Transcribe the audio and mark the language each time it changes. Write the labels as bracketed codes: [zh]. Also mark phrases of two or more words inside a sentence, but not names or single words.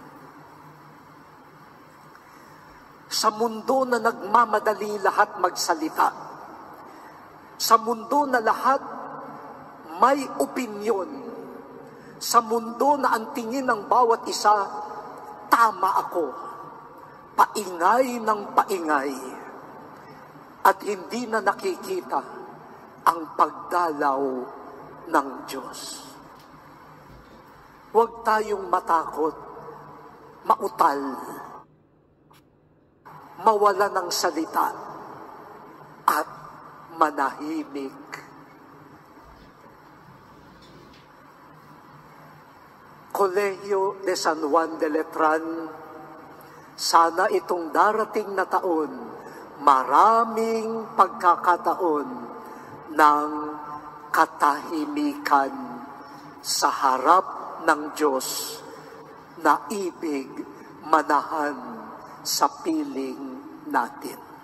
[tl] Sa mundo na nagmamadali lahat magsalita, sa mundo na lahat may opinyon, sa mundo na ang tingin ng bawat isa, tama ako, paingay ng paingay, at hindi na nakikita ang pagdalaw ng Diyos. Huwag tayong matakot, mautal, mawala ng salita, at manahimik. Colegio de San Juan de Letran, sana itong darating na taon, maraming pagkakataon ng katahimikan sa harap ng Diyos na ibig manahan sa piling natin.